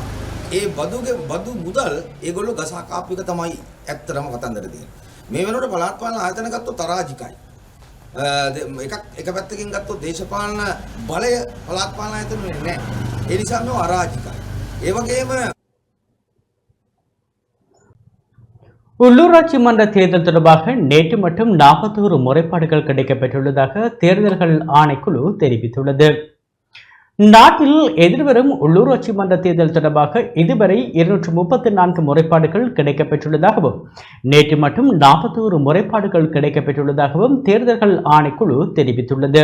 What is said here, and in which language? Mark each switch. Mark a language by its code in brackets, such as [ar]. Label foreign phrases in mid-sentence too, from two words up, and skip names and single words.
[si] ඒ බදු මුදල් ඒගොල්ලෝ ගසා කාපු එක තමයි ඇත්තටම කතන්දර තියෙන්නේ. මේ වෙනකොට පළාත් පාලන ආයතන ගත්තොත් තරාජිකයි. එක පැත්තකින් ගත්තොත් දේශපාලන බලය පළාත් පාලන ආයතන වෙන්නේ නැහැ. ඒ නිසා මේව අරාජිකයි. ඒ වගේම [ta] உள்ளூராட்சி மன்ற தேர்தல் தொடர்பாக நேற்று மட்டும் 41 முறைப்பாடுகள் கிடைக்கப்பெற்றுள்ளதாக தேர்தல்கள் ஆணைக்குழு தெரிவித்துள்ளது. நாட்டில் எதிர்வரும் உள்ளூராட்சி மன்ற தேர்தல் தொடர்பாக இதுவரை 234 முறைப்பாடுகள் கிடைக்கப்பெற்றுள்ளதாகவும் நேற்று மட்டும் 41 முறைப்பாடுகள் கிடைக்கப்பெற்றுள்ளதாகவும் தேர்தல்கள் ஆணைக்குழு தெரிவித்துள்ளது.